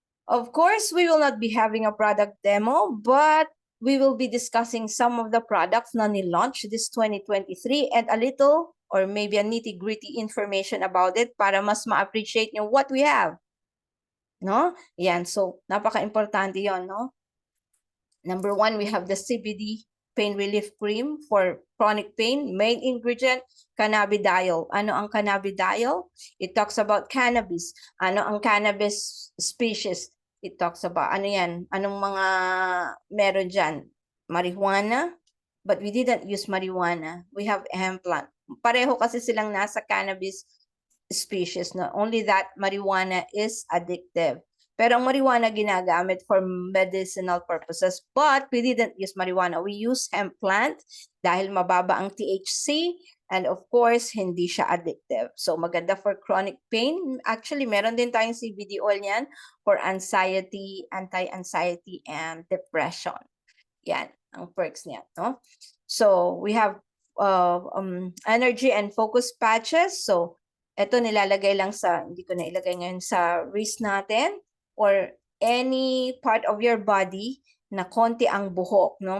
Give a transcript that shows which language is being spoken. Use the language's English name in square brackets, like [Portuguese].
[English] Of course, we will not be having a product demo, but we will be discussing some of the products [Filipino] na ni-launch [English] this 2023 and a little or maybe a nitty-gritty information about it [Filipino] para mas ma-appreciate nyo [English] what we have. [Filipino] No? Yan. [English] So, [Filipino] napaka-importante yon, no? [English] Number 1, we have the CBD pain relief cream for chronic pain. Main ingredient, cannabidiol. [Filipino] Ano ang cannabidiol? [English] It talks about cannabis. [Filipino] Ano ang cannabis species? [English] It talks about, [Filipino] ano yan? Anong mga meron dyan? Marijuana? [English] But we didn't use marijuana. We have hemp plant. [Filipino] Pareho kasi silang nasa cannabis species. [English] No? Only that marijuana is addictive. [Filipino] Pero ang marijuana ginagamit [English] for medicinal purposes. But we didn't use marijuana. We use hemp plant [Filipino] dahil mababa ang THC [English] and of course, [Filipino] hindi siya [English] addictive. So maganda for chronic pain. Actually, [Filipino] meron din tayong [English] CBD oil yan for anxiety, anti-anxiety, and depression. Yan. [Filipino] ang perks niya, no? [English] So, we have energy and focus patches. [Filipino] So, ito nilalagay lang sa, hindi ko na ilagay ngayon sa wrist natin or [English] any part of your body [Filipino] na konti ang buhok, no?